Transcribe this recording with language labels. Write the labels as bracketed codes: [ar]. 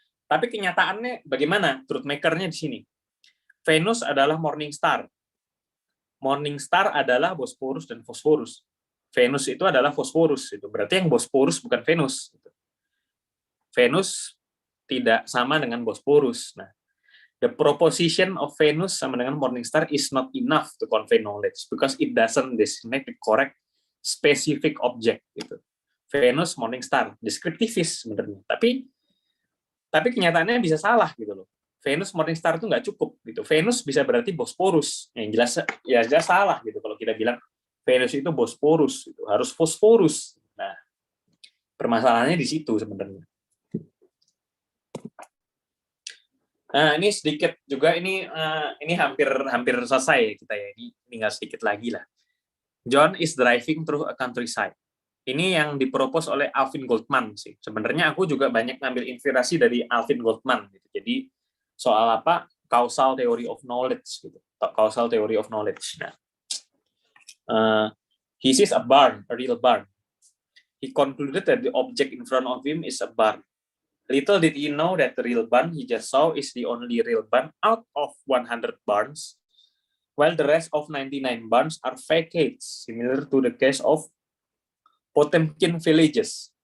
[id] Tapi kenyataannya bagaimana? Truth maker-nya di sini. Venus adalah Morningstar. Morningstar adalah Bosporus dan Phosphorus. Venus itu adalah Phosphorus, itu berarti yang Bosporus bukan Venus. Venus tidak sama dengan Bosporus. [en] Nah, the proposition of Venus [id] sama dengan [en] Morningstar is not enough to convey knowledge because it doesn't designate the correct specific object. [id] Gitu. Venus, Morningstar, descriptivist sebenarnya. Tapi kenyataannya bisa salah gitu loh. Venus, Morningstar itu nggak cukup gitu. Venus bisa berarti Bosporus. Yang jelas ya jelas salah gitu kalau kita bilang Venus itu Bosporus, itu harus Phosphorus. Nah, permasalahannya di situ sebenarnya. Nah, ini sedikit juga ini hampir selesai kita ya. Ini tinggal sedikit lagi lah. [en] John is driving through a countryside. [id] Ini yang dipropos oleh Alvin Goldman sih. Sebenarnya aku juga banyak ngambil inspirasi dari Alvin Goldman gitu. Jadi soal apa? Causal theory of knowledge gitu. [en] Causal theory of knowledge. Nah, he sees a barn, a real barn. He concluded that the object in front of him is a barn. Little did he know that the real barn he just saw is the only real barn out of 100 barns, while the rest of 99 barns are facades, similar to the case of Potemkin villages.